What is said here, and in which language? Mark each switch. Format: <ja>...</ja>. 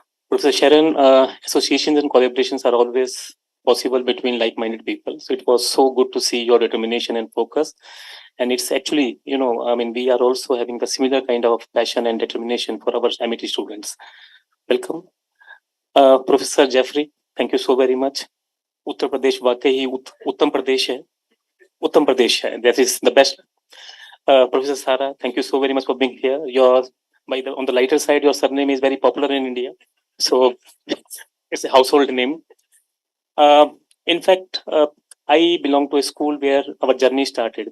<en>Professor Sharon, associations and collaborations are always possible between like-minded people. So it was so good to see your determination and focus. And it's actually, we are also having the similar kind of passion and determination for our MIT students. Welcome. Professor Jeffrey, thank you so very much.</en> <hi>Uttar Pradesh वाकई उत्तम प्रदेश है. उत्तम प्रदेश है.</hi> <en>That is the best. Professor Sarah, thank you so very much for being here. On the lighter side, your surname is very popular in India, so it's a household name. In fact, I belong to a school where our journey started.</en>